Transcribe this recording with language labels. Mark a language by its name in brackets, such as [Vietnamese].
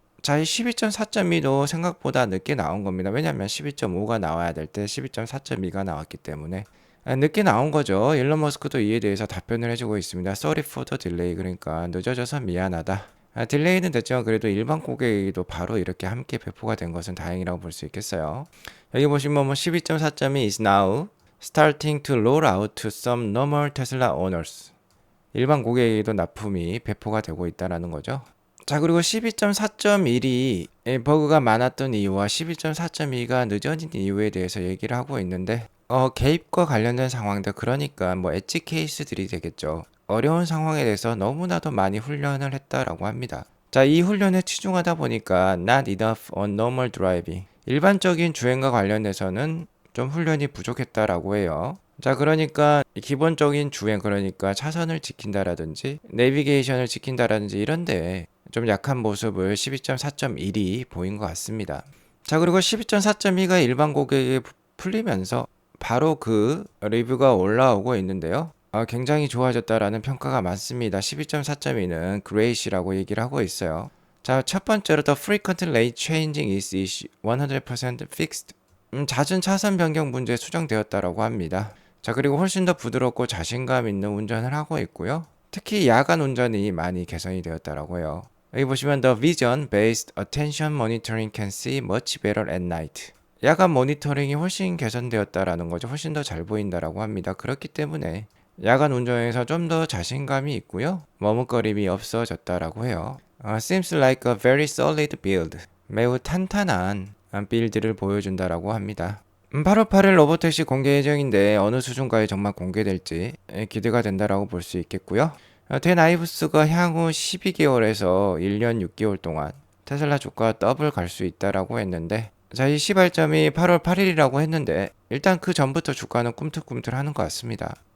[Korean] 자, 이 12.4.2도 생각보다 늦게 나온 겁니다. 왜냐면 12.5가 나와야 될 때 12.4.2가 나왔기 때문에 늦게 나온 거죠. 일론 머스크도 이에 대해서 답변을 해주고 있습니다. [English] Sorry for the delay. [Korean] 그러니까 늦어져서 미안하다. 딜레이는 됐지만 그래도 일반 고객에게도 바로 이렇게 함께 배포가 된 것은 다행이라고 볼 수 있겠어요. 여기 보시면 [English] 12.4.2 is now starting to roll out to some normal Tesla owners. [Korean] 일반 고객에게도 납품이 배포가 되고 있다는 거죠. 자, 그리고 12.4.1이 버그가 많았던 이유와 12.4.2가 늦어진 이유에 대해서 얘기를 하고 있는데 개입과 관련된 상황들, 그러니까 뭐 엣지 케이스들이 되겠죠. 어려운 상황에 대해서 너무나도 많이 훈련을 했다라고 합니다. [English] 자, [Korean] 이 훈련에 치중하다 보니까 [English] not enough on normal driving. [Korean] 일반적인 주행과 관련해서는 좀 훈련이 부족했다라고 해요. 자, 그러니까 기본적인 주행, 그러니까 차선을 지킨다라든지 내비게이션을 지킨다라든지 이런데 좀 약한 모습을 12.4.1이 보인 것 같습니다. 자, 그리고 12.4.2가 일반 고객에 풀리면서 바로 그 리뷰가 올라오고 있는데요. 굉장히 좋아졌다라는 평가가 많습니다. 12.4.2는 Great이라고 얘기를 하고 있어요. 자, 첫 번째로 [English] The frequent lane changing is 100% fixed. [Korean] 잦은 차선 변경 문제 수정되었다라고 합니다. 자, 그리고 훨씬 더 부드럽고 자신감 있는 운전을 하고 있고요. 특히 야간 운전이 많이 개선이 되었다라고 해요. 여기 보시면 [English] The vision based attention monitoring can see much better at night. [Korean] 야간 모니터링이 훨씬 개선되었다라는 거죠. 훨씬 더 잘 보인다라고 합니다. 그렇기 때문에 야간 운전에서 좀 더 자신감이 있고요. 머뭇거림이 없어졌다라고 해요. [English] Seems like a very solid build. [Korean] 매우 탄탄한 빌드를 보여준다라고 합니다. 8월 8일 로보택시 공개 예정인데 어느 수준까지 정말 공개될지 기대가 된다라고 볼 수 있겠고요. 댄 아이브스가 향후 12개월에서 1년 6개월 동안 테슬라 주가 더블 갈 수 있다라고 했는데, 자, 이 시발점이 8월 8일이라고 했는데 일단 그 전부터 주가는 꿈틀꿈틀하는 것 같습니다.